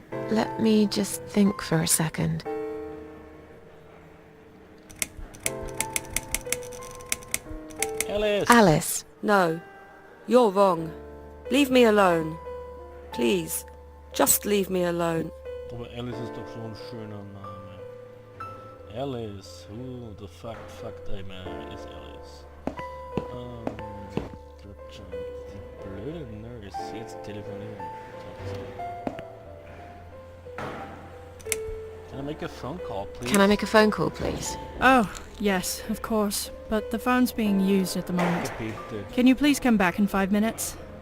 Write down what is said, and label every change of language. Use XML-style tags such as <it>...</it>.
<en>Let me just think for a second. Alice. No, you're wrong. Leave me alone. Please, just leave me alone.</en> <de>Aber Alice ist doch so ein schöner Name.</de> <en>Alice, who the fuck is Alice?</en> <de>Die blöde Nurse, jetzt telefonieren.</de> <en>Can I make a phone call, please? Can I make a phone call, please? Oh, yes, of course. But the phone's being used at the moment. Can you please come back in 5 minutes?</en>